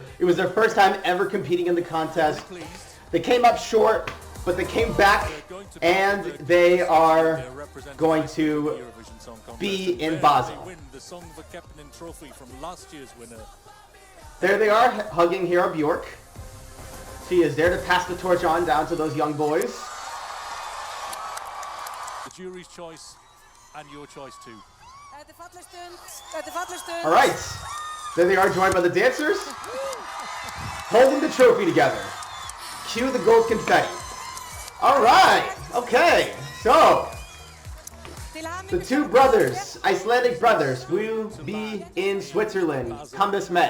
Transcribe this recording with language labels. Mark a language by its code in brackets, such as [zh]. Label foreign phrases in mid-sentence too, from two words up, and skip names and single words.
[en] It was their first time ever competing in the contest. They came up short, but they came back, and they are going to be in Basel. They win the Söngvakeppnin trophy from last year's winner. There they are, hugging Hera Bjork. She is there to pass the torch on down to those young boys. The jury's choice and your choice too. [is] Þetta er falleg stund. Þetta er falleg stund. [en] All right, there they are, joined by the dancers, holding the trophy together. Cue the gold confetti. All right, okay, so [is] Til hamingju [en] the two [is] með [en] brothers, Icelandic brothers, will be in Switzerland come this May.